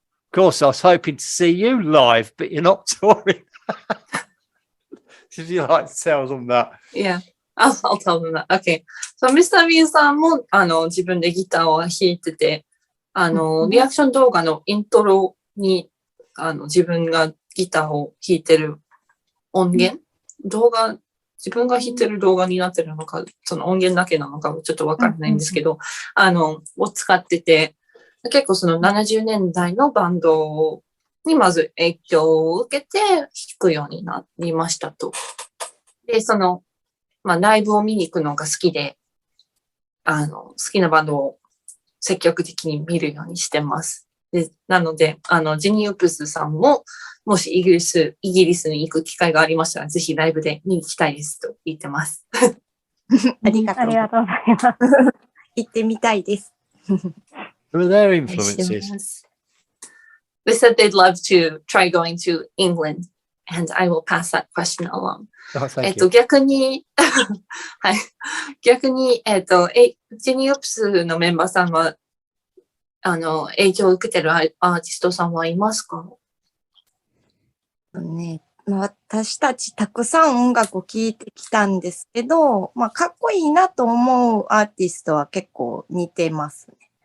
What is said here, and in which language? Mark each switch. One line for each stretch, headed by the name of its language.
English: Of course, I was hoping to see you live, but you're not touring. If you like to tell them that. Yeah, I'll tell them that. Okay. So, Mr.
Japanese: B さんも、自分でギターを弾いてて、リアクション動画のイントロに、自分がギターを弾いてる音源、自分が弾いてる動画になってるのか、その音源だけなのかちょっとわからないんですけど、を使ってて、結構その70年代のバンドにまず影響を受けて弾くようになりましたと。で、ライブを見に行くのが好きで、好きなバンドを積極的に見るようにしてます。で、なので、ジニー・ウプスさんも、もしイギリスに行く機会がありましたら、ぜひライブで見に行きたいですと言ってます。ありがとう。ありがとうございます。行ってみたいです。
English: Who are their influences? They said they'd love to try going to England, and I will pass that question along. Oh, thank you.
Japanese: 逆に、はい。逆に、ジニー・オプスのメンバーさんは、影響を受けてるアーティストさんはいますか？私たちたくさん音楽を聴いてきたんですけど、かっこいいなと思うアーティストは結構似てますね。